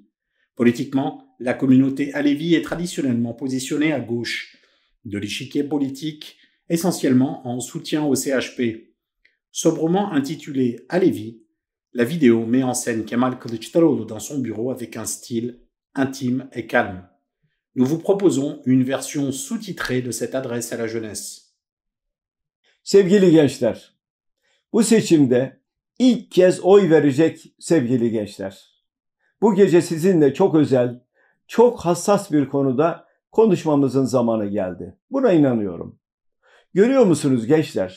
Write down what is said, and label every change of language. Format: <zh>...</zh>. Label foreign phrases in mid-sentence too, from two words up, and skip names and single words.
<fr>Politiquement, la communauté Alevi est traditionnellement positionnée à gauche de l'échiquier politique, essentiellement en soutien au CHP. Sobrement intitulée Alevi, la vidéo met en scène Kemal Kılıçdaroğlu dans son bureau avec un style intime et calme. Nous vous proposons une version sous-titrée de cette adresse à la jeunesse.</fr> <tr>Sevgili gençler, bu seçimde ilk kez oy verecek sevgili gençler. Bu gece sizinle çok özel, çok hassas bir konuda konuşmamızın zamanı geldi. Buna inanıyorum. Görüyor musunuz gençler?</tr>